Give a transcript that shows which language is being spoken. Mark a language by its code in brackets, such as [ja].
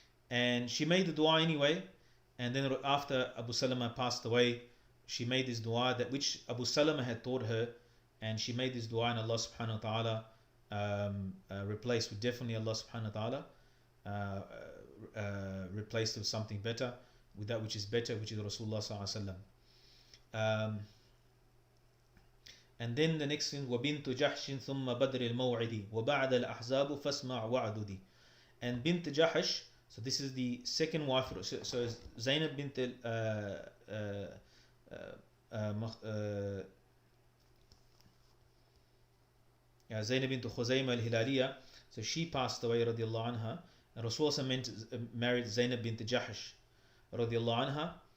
[en] And she made the dua anyway, and then after Abu Salama passed away, she made this dua that which Abu Salama had taught her, and she made this dua, and Allah subhanahu wa ta'ala replaced with, definitely Allah subhanahu wa ta'ala replaced with something better, with that which is better, which is Rasulullah SAW. [ar] And then the next thing, وَبِنْتُ جَحْشٍ ثُمَّ بَدْرِ الْمَوْعِدِ وَبَعْدَ الْأَحْزَابُ فَاسْمَعْ وَعْدُدِ. [en] And Bint Jahsh, so this is the second wife. So Zainab bint Zainab bint Khuzaym al-Hilaliya. So she passed away radiallahu anha, and Rasulullah married Zainab bint Jahsh radiallahu anha.